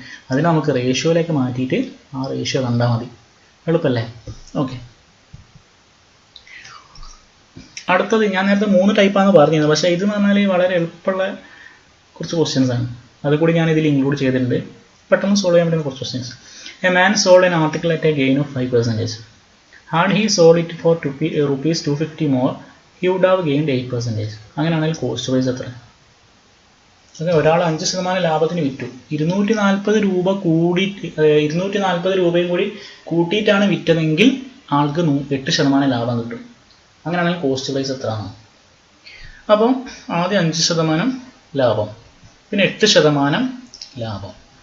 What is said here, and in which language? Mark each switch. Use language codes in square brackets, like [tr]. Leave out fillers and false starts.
[ml] അതിനെ നമുക്ക് റേഷ്യോയിലേക്ക് മാറ്റിയിട്ട് ആ റേഷ്യോ കണ്ടാൽ മതി. എളുപ്പമല്ലേ? ഓക്കെ, അടുത്തത് ഞാൻ നേരത്തെ 3 ടൈപ്പാണെന്ന് പറഞ്ഞിരുന്നത്. പക്ഷേ ഇതെന്ന് പറഞ്ഞാൽ വളരെ എളുപ്പമുള്ള കുറച്ച് ക്വസ്റ്റ്യൻസ് ആണ്. അതുകൂടി ഞാൻ ഇതിൽ ഇൻക്ലൂഡ് ചെയ്തിട്ടുണ്ട്. പെട്ടെന്ന് സോൾവ് ചെയ്യാൻ പറ്റുന്ന കുറച്ച് questions. [en] A man sold an article at a gain of 5%. Had he sold it for rupees 250 more, he would have gained 8%. [ml] അങ്ങനെയാണെങ്കിൽ കോസ്റ്റ് പ്രൈസ് എത്ര? ഓക്കെ, ഒരാൾ 5% ലാഭത്തിന് വിറ്റു. 240 രൂപ കൂടിയിട്ട് 240 രൂപയും കൂടി കൂട്ടിയിട്ടാണ് വിറ്റതെങ്കിൽ ആൾക്ക് 8% ലാഭം കിട്ടും. അങ്ങനെയാണെങ്കിൽ കോസ്റ്റ് പ്രൈസ് എത്രയാണ്? അപ്പം ആദ്യം 5% ലാഭം, പിന്നെ 8% ലാഭം.